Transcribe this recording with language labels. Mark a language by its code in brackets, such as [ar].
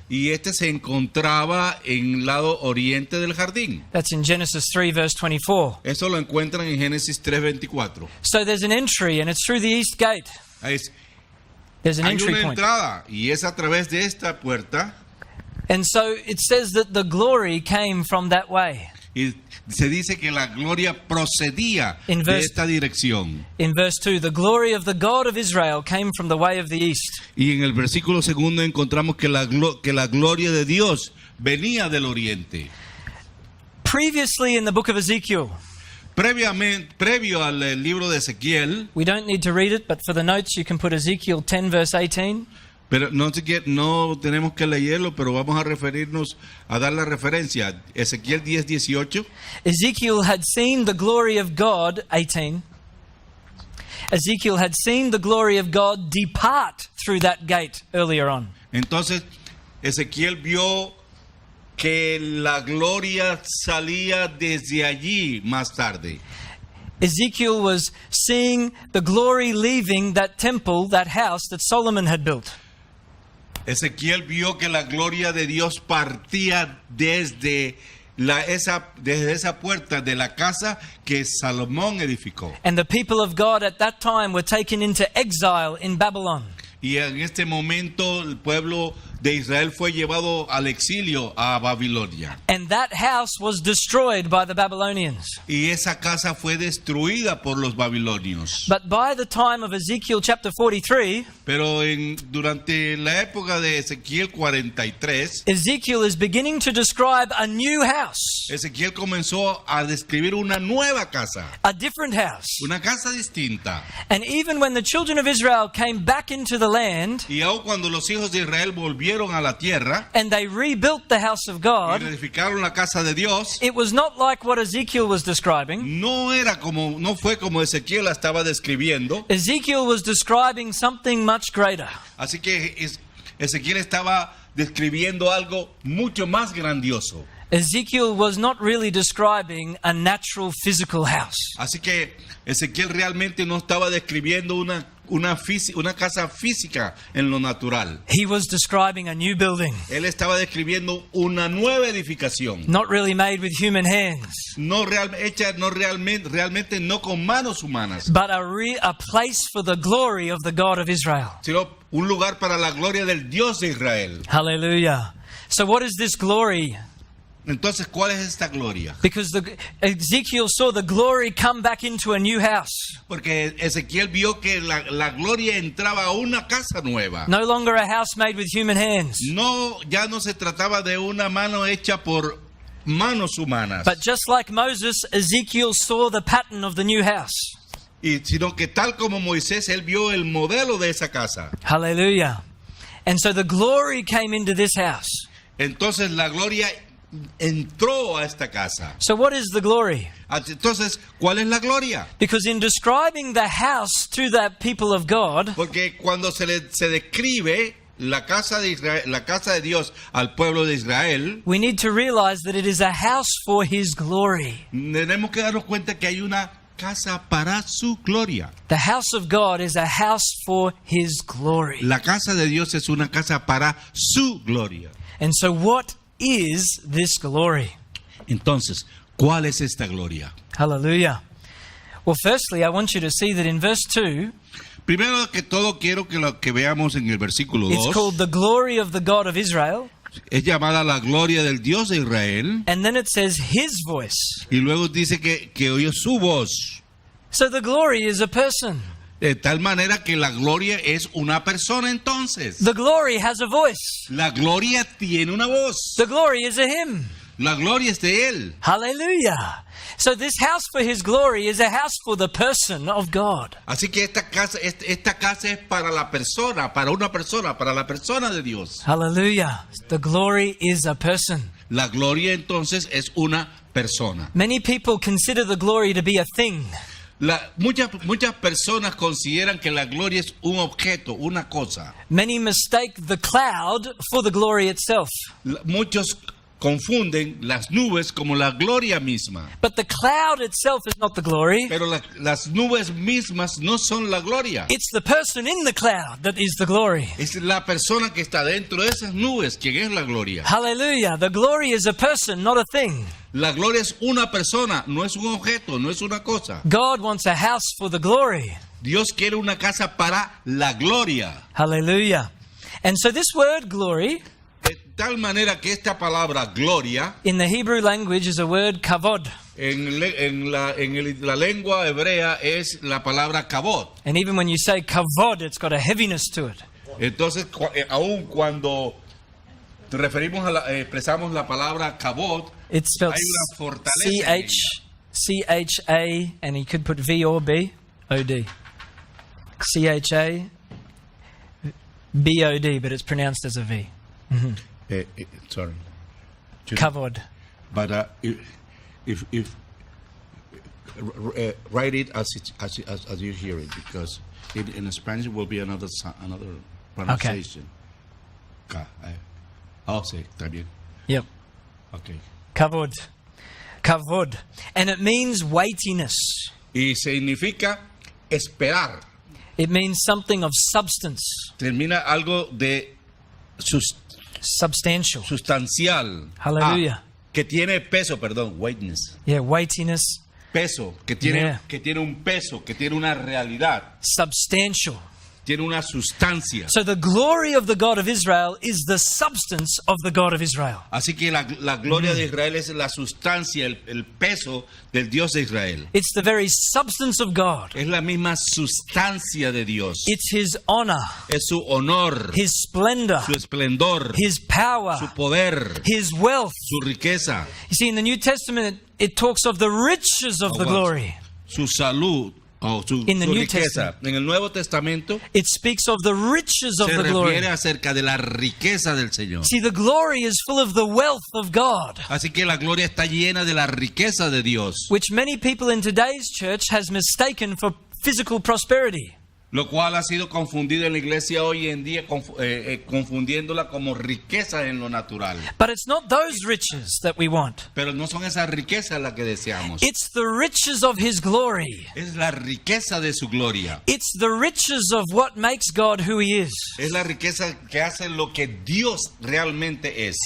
[es] y este se encontraba en el lado oriente del jardín. [en] That's in Genesis 3 verse 24. [es] Eso lo encuentran en Génesis 3:24. [en] So there's an entry, and it's through the east gate. There's an [es] Hay [en] entry [es] una [en] point. [es] entrada y es a través de esta puerta, [en] And so it says that the glory came from that way. [es] y se dice que la gloria procedía [en] In [es] de [en] verse- [es] esta dirección. [en] In verse 2, the glory of the God of Israel came from the way of the east. [es] Y en el versículo segundo encontramos que la gloria de Dios venía del oriente. [en] Previously in the book of Ezekiel, [es] Previo al libro de Ezequiel, [en] we don't need to read it, but for the notes you can put Ezekiel 10 verse 18. [es] pero no tenemos que leerlo, pero vamos a referirnos a dar la referencia. Ezequiel 10:18. [en] Ezekiel had seen the glory of God, 18. Ezekiel had seen the glory of God depart through that gate earlier on. [es] Entonces, Ezequiel vio que la gloria salía desde allí más tarde. [en] Ezekiel was seeing the glory leaving that temple, that house that Solomon had built. [es] Ezequiel vio que la gloria de Dios partía desde esa puerta de la casa que Salomón edificó. [en] And the people of God at that time were taken into exile in Babylon. [es] Y en este momento el pueblo de Israel fue llevado al exilio a Babilonia. [en] And that house was destroyed by the Babylonians. [es] Y esa casa fue destruida por los babilonios. [en] But by the time of Ezekiel chapter 43, [es] Pero durante la época de Ezequiel 43, [en] Ezekiel is beginning to describe a new house, [es] Ezequiel comenzó a describir una nueva casa, [en] a different house. [es] una casa distinta. [en] And even when the children of Israel came back into the land [es] Y aun cuando los hijos de Israel volvieron a la tierra [en] and they rebuilt the house of [es] y [en] God, [es] edificaron la casa de Dios, [en] it was not like what Ezekiel was describing. [es] no fue como Ezequiel la estaba describiendo. [en] Ezekiel was describing something much greater. [es] Así que Ezequiel estaba describiendo algo mucho más grandioso. [en] Ezekiel was not really describing a natural physical house. [es] Así que Ezequiel realmente no estaba describiendo una casa física en lo natural. [en] He was describing a new building, [es] Él estaba describiendo una nueva edificación, [en] not really made with human hands, [es] hecha realmente no con manos humanas, [en] but a place for the glory of the God of Israel. [es] sino un lugar para la gloria del Dios de Israel. [en] Hallelujah. So what is this glory? [es] Entonces, ¿cuál es esta gloria? [en] Because Ezekiel saw the glory come back into a new house. [es] Porque Ezequiel vio que la gloria entraba a una casa nueva. [en] No longer a house made with human hands, [es] Ya no se trataba de una mano hecha por manos humanas, [en] but just like Moses, Ezekiel saw the pattern of the new house. [es] sino que tal como Moisés, él vio el modelo de esa casa. [en] Hallelujah. And so the glory came into this house. [es] Entonces la gloria entró a esta casa. [en] So what is the glory? [es] Entonces, ¿cuál es la gloria? [en] Because in describing the house to the people of God, [es] Porque cuando se describe la casa de Israel, la casa de Dios al pueblo de Israel, [en] we need to realize that it is a house for His glory. [es] tenemos que darnos cuenta que hay una casa para su gloria. [en] The house of God is a house for His glory. [es] La casa de Dios es una casa para su gloria. [en] And so what is this glory? [es] Entonces, ¿cuál es esta gloria? [en] Hallelujah. Well, firstly, I want you to see that in verse 2, [es] Primero que todo, quiero que lo que veamos en el versículo [en] it's [es] 2 [en] called the glory of the God of Israel. [es] es llamada la gloria del Dios de Israel, [en] And then it says His voice. [es] y luego dice que oyó su voz, [en] So the glory is a person. [es] de tal manera que la gloria es una persona. Entonces, [en] The glory has a voice. [es] la gloria tiene una voz, [en] The glory is a him. [es] la gloria es de Él. [en] Hallelujah. So this house for His glory is a house for the person of God. [es] Así que esta casa es para la persona, para la persona de Dios. [en] Hallelujah. The glory is a person. [es] La gloria entonces es una persona. [en] Many people consider the glory to be a thing. [es] Muchas personas consideran que la gloria es un objeto, una cosa. [en] Many mistake the cloud for the glory itself. [es] Muchos confunden las nubes como la gloria misma. [en] But the cloud itself is not the glory. [es] Pero las nubes mismas no son la gloria. [en] It's the person in the cloud that is the glory. [es] Es la persona que está dentro de esas nubes quien es la gloria. [en] Hallelujah. The glory is a person, not a thing. [es] La gloria es una persona, no es un objeto, no es una cosa. [en] God wants a house for the glory. [es] Dios quiere una casa para la gloria. [en] Hallelujah. And so this word glory [es] De tal manera que esta palabra gloria [en] in the Hebrew language is a word kavod. [es] en la lengua hebrea es la palabra kabod. [en] And even when you say kavod, it's got a heaviness to it. [es] Entonces, aun cuando expresamos la palabra kabod, [en] It's spelled [es] hay una fortaleza en [en] C-H-A, and you could put V or B, O-D. C-H-A, B-O-D, but it's pronounced as a V. sorry. Kavod. But if write it as you hear it, because in Spanish will be another pronunciation. [es] Sí, está bien. [en] Yep. Okay. Kavod. Kavod. And it means weightiness. [es] Y significa esperar. [en] It means something of substance. [es] Termina algo de [en] Substantial. [es] sustancial. [en] Hallelujah. [es] Que tiene peso, perdón, weightness. [en] Yeah, weightiness. [es] Peso, que tiene [en] Yeah. [es] un peso, que tiene una realidad. [en] Substantial. [es] tiene una sustancia. [en] So the glory of the God of Israel is the substance of the God of Israel. [es] Así que la gloria de Israel es la sustancia, el peso del Dios de Israel. [en] It's the very substance of God. [es] Es la misma sustancia de Dios. [en] It's His honor, [es] Es su honor, [en] His splendor, [es] su esplendor, [en] His power, [es] su poder, [en] His wealth. [es] su riqueza, [en] You see, in the New Testament, it talks of the riches of the glory. [es] su salud o su, [en] In the [es] su [en] New [es] riqueza. En el Nuevo Testamento [en] It speaks of the riches of [es] se [en] the glory. [es] refiere acerca de la riqueza del Señor. [en] See, the glory is full of the wealth of God, [es] Así que la gloria está llena de la riqueza de Dios, [en] which many people in today's church has mistaken for physical prosperity. [es] lo cual ha sido confundido en la iglesia hoy en día, confundiéndola como riqueza en lo natural. [en] But it's not those riches that we want. [es] Pero no son esas riquezas las que deseamos. [en] It's the riches of His glory. [es] Es la riqueza de su gloria. [en] It's the riches of what makes God who He is. [es] Es la riqueza que hace lo que Dios realmente es.